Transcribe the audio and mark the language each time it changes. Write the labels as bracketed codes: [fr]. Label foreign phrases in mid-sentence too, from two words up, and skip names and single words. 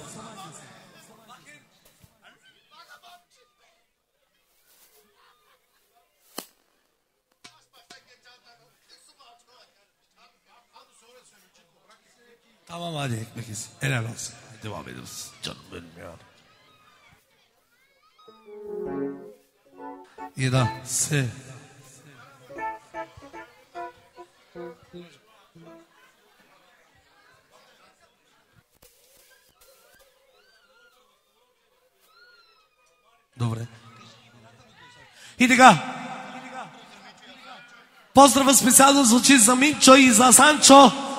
[tr] Tamam hadi ekmek yesin. Helal olsun. Devam ediyoruz. Canım benim ya. İda. Se. [bg] Добре. И така. Поздрава специално звучи за Минчо и за Санчо.